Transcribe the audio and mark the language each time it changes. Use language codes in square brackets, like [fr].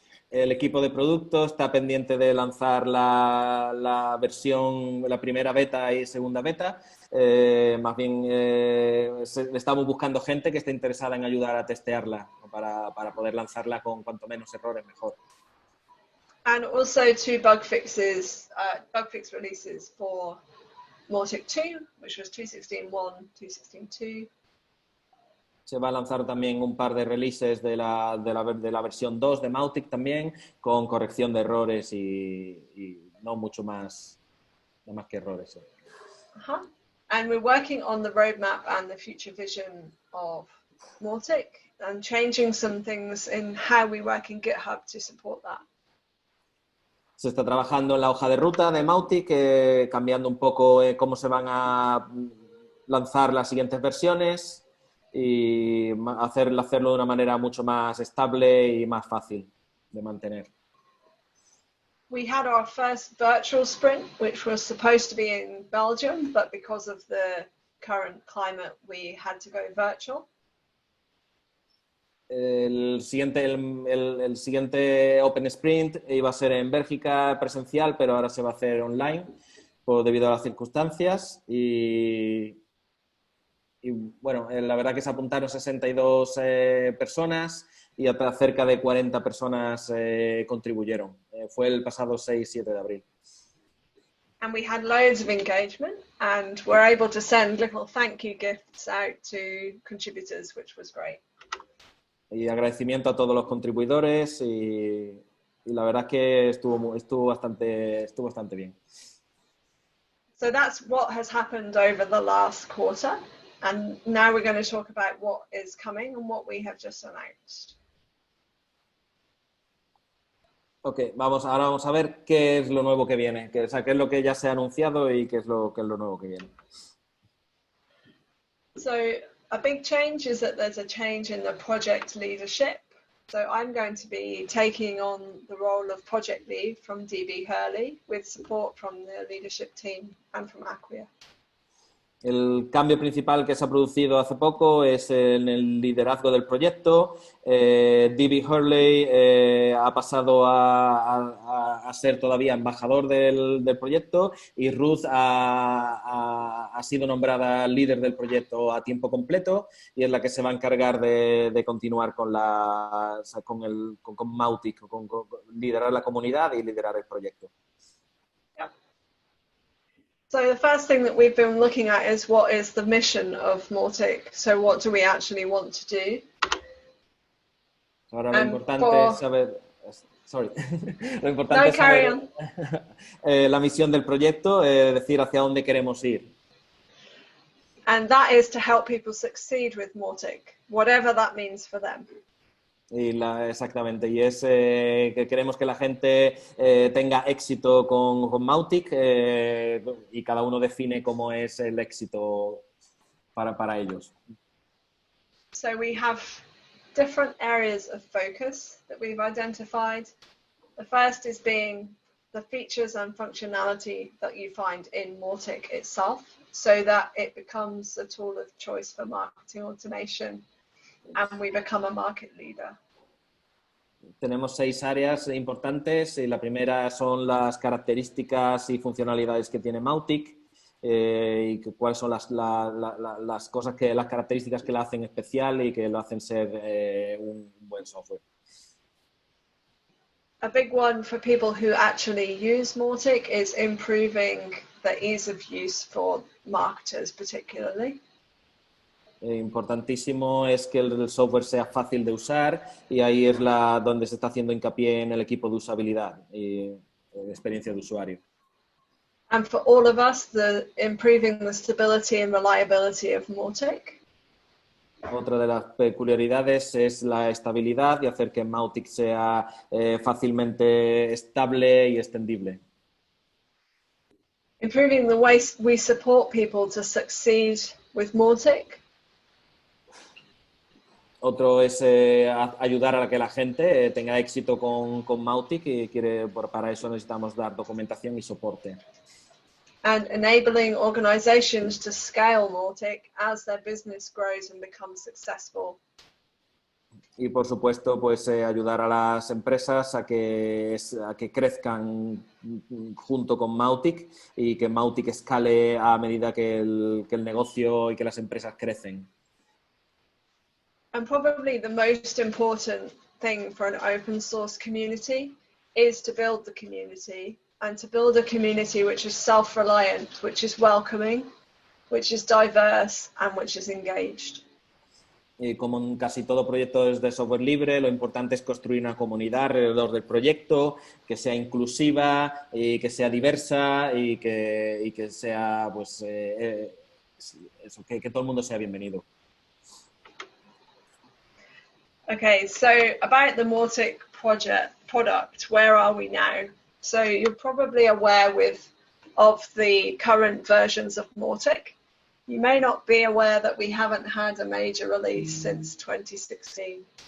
[es] El equipo de producto está pendiente de lanzar la primera beta y segunda beta. Más bien estamos buscando gente que esté interesada en ayudar a testearla para poder lanzarla con cuanto menos errores mejor. [en] And also 2 bug fix releases for Mautic 2, which was 2.16.1, 2.16.2. [es] Se va a lanzar también un par de releases de la versión 2 de Mautic también, con corrección de errores y no mucho más, no más que errores. [en] And we're working on the roadmap and the future vision of Mautic, and changing some things in how we work in GitHub to support that. [es] Se está trabajando en la hoja de ruta de Mautic, cambiando un poco cómo se van a lanzar las siguientes versiones, y hacerlo de una manera mucho más estable y más fácil de mantener. [en] We had our first virtual sprint, which was supposed to be in Belgium, but because of the current climate, we had to go virtual. [es] El siguiente Open Sprint iba a ser en Bélgica presencial, pero ahora se va a hacer online debido a las circunstancias. Y bueno, la verdad que se apuntaron 62 personas y cerca de 40 personas contribuyeron. Fue el pasado 6-7 de abril. [en] And we had loads of engagement, and were able to send little thank you gifts out to contributors, which was great. [es] Y agradecimiento a todos los contribuidores, y la verdad que estuvo bastante bien. [en] So that's what has happened over the last quarter. And now we're going to talk about what is coming and what we have just announced. [es] Ok, ahora vamos a ver qué es lo nuevo que viene, qué es lo que ya se ha anunciado y qué es lo nuevo que viene. [en] So a big change is that there's a change in the project leadership. So I'm going to be taking on the role of project lead from DB Hurley, with support from the leadership team and from Acquia. [es] El cambio principal que se ha producido hace poco es en el liderazgo del proyecto. DB Hurley ha pasado a ser todavía embajador del proyecto, y Ruth ha sido nombrada líder del proyecto a tiempo completo, y es la que se va a encargar de continuar con Mautic, con liderar la comunidad y liderar el proyecto. [en] So the first thing that we've been looking at is what is the mission of Mautic. So what do we actually want to do? [es] Ahora lo importante es saber... [en] Sorry. [es] Lo importante es saber la misión del proyecto, decir hacia dónde queremos ir. [en] And that is to help people succeed with Mautic, whatever that means for them. [es] Exactamente, y es que queremos que la gente tenga éxito con Mautic, y cada uno define cómo es el éxito para ellos. [en] So we have different areas of focus that we've identified. The first is being the features and functionality that you find in Mautic itself. so that it becomes a tool of choice for marketing automation and we become a market leader. [es] Tenemos 6 áreas importantes. La primera son las características y funcionalidades que tiene Mautic y cuáles son las cosas las características que la hacen especial y que lo hacen ser un buen software. [en] A big one for people who actually use Mautic is improving the ease of use for marketers particularly. [es] Importantísimo es que el software sea fácil de usar y ahí es donde se está haciendo hincapié en el equipo de usabilidad y experiencia de usuario. [en] And for all of us, improving the stability and reliability of Mautic. [es] Otra de las peculiaridades es la estabilidad y hacer que Mautic sea fácilmente estable y extendible. [en] Improving the way we support people to succeed with Mautic. [es] Otro es ayudar a que la gente tenga éxito con Mautic y para eso necesitamos dar documentación y soporte. [en] And enabling organizations to scale Mautic as their business grows and becomes successful. [es] Y por supuesto, pues ayudar a las empresas a que crezcan junto con Mautic y que Mautic escale a medida que el negocio y que las empresas crecen. [en] And probably the most important thing for an open source community is to build the community and to build a community which is self-reliant, which is welcoming, which is diverse and which is engaged. [es] Y como en casi todo proyecto de software libre, lo importante es construir una comunidad alrededor del proyecto que sea inclusiva y que sea diversa y que sea, pues, que todo el mundo sea bienvenido. [en] Okay, so about the Mautic product, where are we now? So you're probably aware of the current versions of Mautic. You may not be aware that we haven't had a major release since 2016.